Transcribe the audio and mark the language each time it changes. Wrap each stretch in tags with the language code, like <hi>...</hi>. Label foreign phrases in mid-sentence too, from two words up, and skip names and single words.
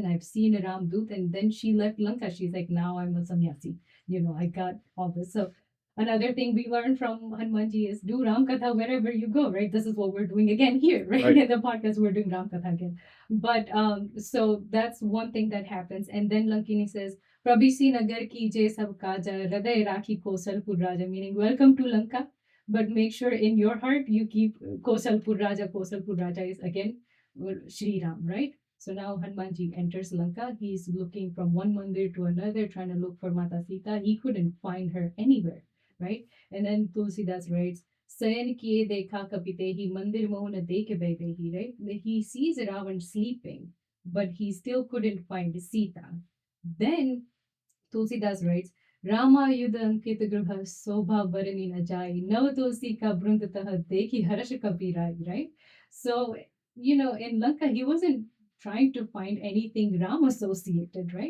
<en>I've seen Ramdut. And then she left Lanka. She's like, now I'm a sannyasi. I got all this. So another thing we learned from Hanumanji is do Ram Katha wherever you go, right? This is what we're doing again here, right? In the podcast, we're doing Ram Katha again. But so that's one thing that happens. And then Lankini says,</en> <awa>Prabhisi Nagar ki jay sab kaja, Hriday rakhi Kosalpur Raja,</awa> <en>meaning welcome to Lanka, but make sure in your heart you keep Kosalpur Raja. Kosalpur Raja is again Sri Ram, right? So now Hanumanji enters Lanka. He's looking from one mandir to another, trying to look for Mata Sita. He couldn't find her anywhere, right? And then Tulsidas writes,</en> <awa>Sayan kiye dekha kapitehi mandir mohana dekhe baidehi,</awa> <en>right? He sees Ravan sleeping, but he still couldn't find Sita. Then Tulsidas writes,</en> <awa>Rama Yuddha Ankit Grubha Sobha Varani Najai, Nav Tulsi Ka Brundataha Dekhi Harash Kapirai,</awa> <en>right? So, in Lanka, he wasn't trying to find anything Ram associated, right?</en>